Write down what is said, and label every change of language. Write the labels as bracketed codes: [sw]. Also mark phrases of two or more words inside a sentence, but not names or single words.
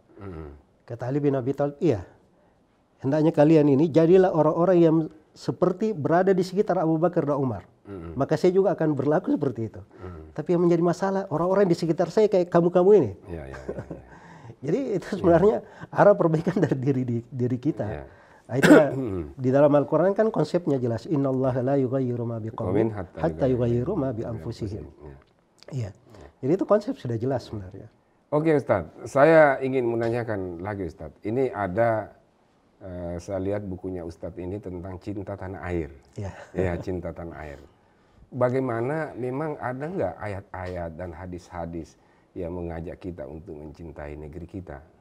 [id] Kata Ali bin Abi Thalib, iya. Hendaknya kalian ini jadilah orang-orang yang seperti berada di sekitar Abu Bakar dan Umar. Maka saya juga akan berlaku seperti itu. Tapi yang menjadi masalah, orang-orang di sekitar saya kayak kamu-kamu ini. Jadi itu sebenarnya arah perbaikan dari diri kita. Itu di dalam Al-Quran kan konsepnya jelas. [ar] إن الله لا يغير ما بقوم حتى يغيروا ما بأنفسهم. [id] Iya. Jadi itu konsep sudah jelas sebenarnya. Oke Ustadz, saya ingin menanyakan lagi Ustadz. Ini ada saya lihat bukunya Ustadz ini tentang cinta tanah air. Ya, cinta tanah air. Bagaimana, memang ada nggak ayat-ayat dan hadis-hadis yang mengajak kita untuk mencintai negeri kita?